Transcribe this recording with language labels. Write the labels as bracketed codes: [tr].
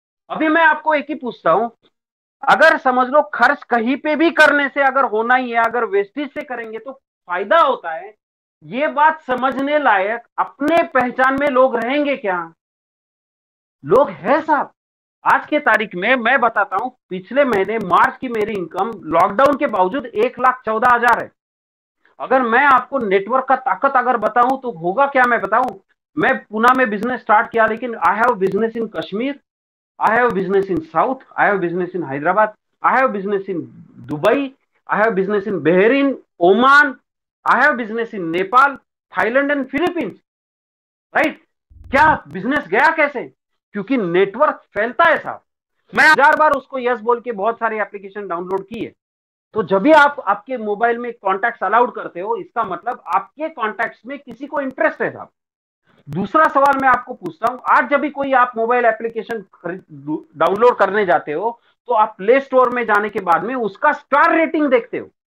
[hi] अभी मैं आपको एक ही पूछता हूं, अगर समझ लो खर्च कहीं पे भी करने से अगर होना ही है, अगर वेस्टेज से करेंगे तो फायदा होता है, ये बात समझने लायक अपने पहचान में लोग रहेंगे क्या? लोग हैं साहब। आज के तारीख में मैं बताता हूं, पिछले महीने मार्च की मेरी इनकम लॉकडाउन के बावजूद 1,14,000 है। अगर मैं आपको नेटवर्क का ताकत अगर बताऊं तो होगा क्या, मैं बताऊं। मैं पुणे में बिजनेस स्टार्ट किया, लेकिन [en] I have business in Kashmir, I have business in South, I have business in Hyderabad, I have business in Dubai, I have business in Bahrain, Oman, I have business in Nepal, Thailand and Philippines, right? [hi] क्या business गया कैसे? क्योंकि network फैलता है साहब। मैं 1000 बार उसको yes बोल के बहुत सारी एप्लीकेशन डाउनलोड की है। तो जब भी आप आपके मोबाइल में कॉन्टैक्ट्स अलाउड करते हो, इसका मतलब आपके कॉन्टैक्ट्स में किसी को इंटरेस्ट है साहब। दूसरा सवाल मैं आपको पूछता हूं, आज जब भी कोई आप मोबाइल एप्लीकेशन डाउनलोड करने जाते हो तो आप प्ले स्टोर में जाने के बाद में उसका स्टार रेटिंग देखते हो।